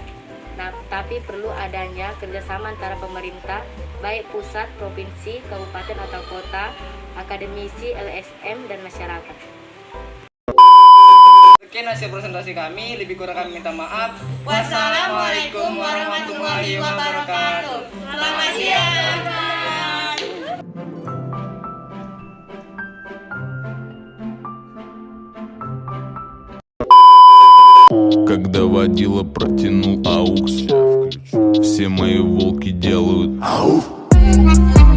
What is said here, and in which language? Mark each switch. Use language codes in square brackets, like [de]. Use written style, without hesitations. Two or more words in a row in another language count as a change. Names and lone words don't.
[id] Nah, tapi perlu adanya kerjasama antara pemerintah, baik pusat, provinsi, kabupaten atau kota, akademisi, LSM, dan masyarakat. Sekian hasil presentasi kami, lebih kurang kami minta maaf. [ar] والسلام عليكم ورحمة الله وبركاته. [id] Selamat siang. [ru] Когда водила протянул аукс, все мои волки делают ауф.